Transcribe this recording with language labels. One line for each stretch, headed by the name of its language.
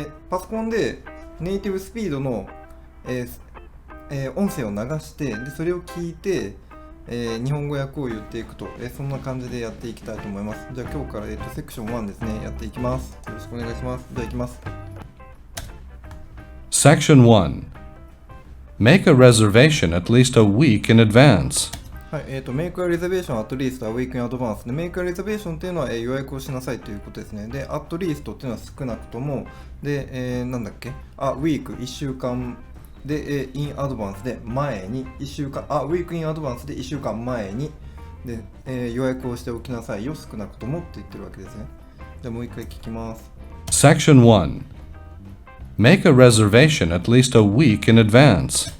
Japanese: パソコンでネイティブスピードの、音声を流してでそれを聞いて、日本語訳を言っていくと、そんな感じでやっていきたいと思います。じゃあ今日から、セクション1ですね、やっていきます。よろしくお願いします。じゃあいきます。
English: Section 1. Make a reservation at least a week in advance.
Japanese: はい、
English: make a reservation at least a week in advance
Japanese: で、
English: make a reservation
Japanese: っていうのは、予約をしなさいということですね。で、at least っていうのは少なくとも、で、なんだっけ、week、1週間で、in advance で前に、1週間、
English: week in advance
Japanese: で1週間前に、で、予約をしておきなさいよ、少なくともって言ってるわけですね。じゃあもう一回聞きます。
English: Section 1. Make a reservation at least a week in advance.